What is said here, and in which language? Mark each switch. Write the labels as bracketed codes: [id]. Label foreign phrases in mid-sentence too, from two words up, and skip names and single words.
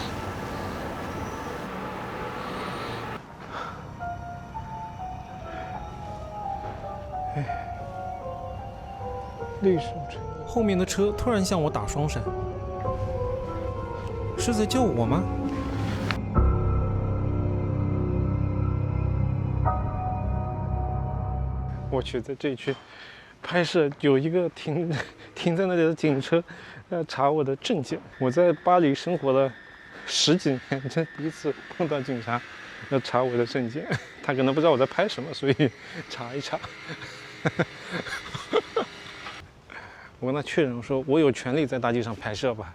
[zh] 綠樹成蔭，後面的車突然向我打雙閃，是在叫我嗎？我去，在這一區拍攝，有一個停在那裡的警車，查我的證件。我在巴黎生活了10幾年，這第一次碰到警察要查我的證件。他可能不知道我在拍什麼，所以查一查。我跟他確認說，我有權利在大街上拍攝吧？